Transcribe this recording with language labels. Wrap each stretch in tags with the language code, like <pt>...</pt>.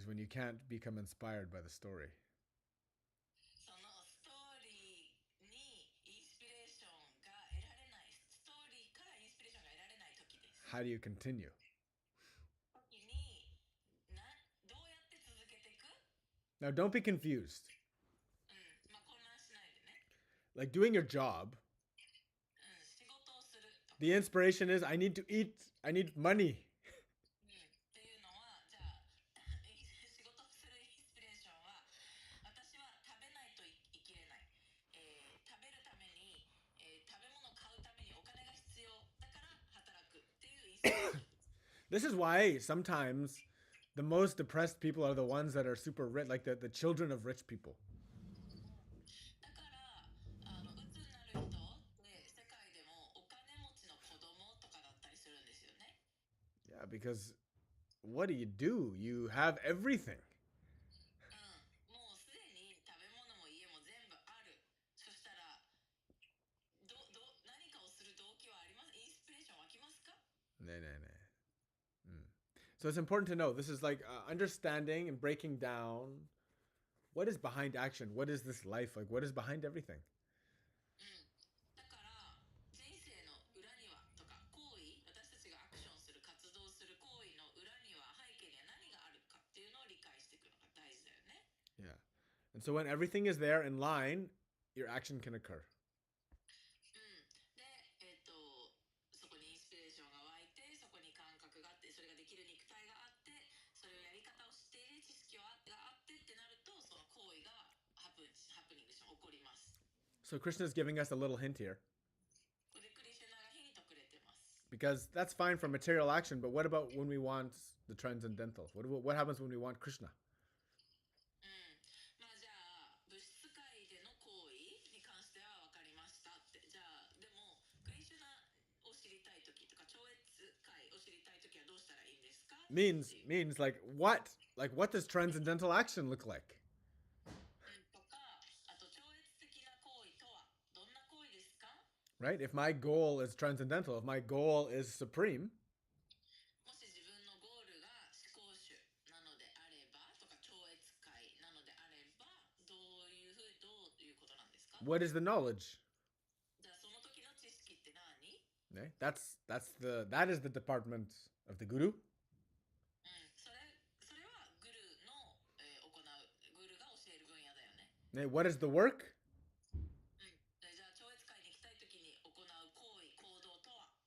<en>is when you can't become inspired by the story.</en> <ja>そのストーリーにインスピレーションが得られない、ストーリーからインスピレーションが得られない時です。</ja> <en>How do you continue?</en> <ja>時にどうやって続けていく？</ja> <en>Now, don't be confused.</en> <ja>まあ混乱しないでね。</ja> <en>Like doing your job,</en> <ja>仕事をするとか、</ja> <en>the inspiration is I need to eat, I need money.</en> <ja>っていうのは、じゃあ仕事をするインスピレーションは、私は食べないと生きれない、食べるために、食べ物を買うためにお金が必要だから働くっていうインスピレーション。</ja> <en>This is why sometimes the most depressed people are the ones that are super rich, like the children of rich people.</en> <ja>だから鬱になる人って世界でもお金持ちの子供とかだったりするんですよね。</ja> <en>Yeah, because what do? You have everything.</en> <ja>もうすでに食べ物も家も全部ある。そしたら何かをする動機はあります？インスピレーション湧きますか？</ja> <en>Nah. So it's important to know this is like understanding and breaking down what is behind action. What is this life like? What is behind everything?</en> <ja>だから人生の裏にはとか行為、私たちがアクションする活動する行為の裏には背景には何があるかっていうのを理解していくのが大事だよね。</ja> <en>Yeah. And so when everything is there in line, your action can occur.</en> <ja>で、そこにインスピレーションが湧いて、そこに感覚があって、それができる肉体があって、それをやり方を知っている知識があってってなると、その行為がハプニングして起こります。</ja> <en>So Krishna is giving us a little hint here.</en> <ja>これでクリシュナがヒントくれてます。</ja> <en>Because that's fine for material action, but what about when we want the transcendental? What happens when we want Krishna?</en> <ja>まあじゃあ物質界での行為に関しては分かりましたって。じゃあでもクリシュナを知りたい時とか超越界を知りたい時はどうしたらいいんですか？</ja> <en>Means like what? Like what does transcendental action look like?</en> <ja>とか、あと超越的な行為とはどんな行為ですか？</ja> <en>Right? If my goal is transcendental, if my goal is supreme,</en> <ja>もし自分のゴールが思考主なのであればとか超越界なのであればどういうことなんですか？</ja> <en>what is the knowledge?</en> <ja>じゃあその時の知識って何？</ja> <en>Okay? That is the department of the guru.</en> <ja>それはグルの、行うグルが教える分野だよね。</ja> <en>Okay? What is the work?</en> <ja>じゃあ超越界に行きたい時に行う行為行動とは？</ja>